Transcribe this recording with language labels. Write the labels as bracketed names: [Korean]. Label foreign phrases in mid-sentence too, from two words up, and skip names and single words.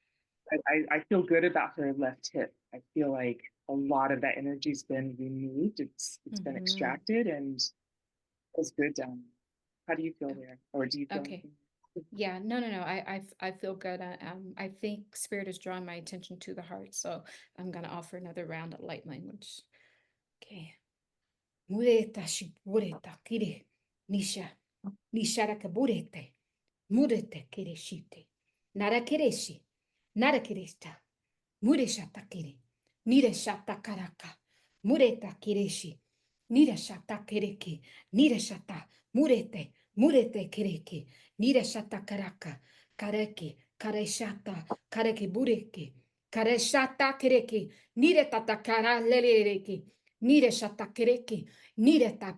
[English] I feel good about her left hip. I feel like a lot of that energy's been removed. It's been Mm-hmm. extracted and it's good down there. How do you feel there? Or do you feel Okay. anything? Yeah, no. I feel good. I think spirit is drawing my attention to the heart, so I'm gonna offer another round of light language. Okay. Mureta shipureta kire nisha nishara kaburete murete kire shite nara kireshi nara kiresta mureshata kire nireshata karaka mureta kireshi nireshata kireke nireshata murete kireke nireshata karaka kareke kareshata kareke bureke kareshata kireke niretata kara leleleke nireshata kireke nireta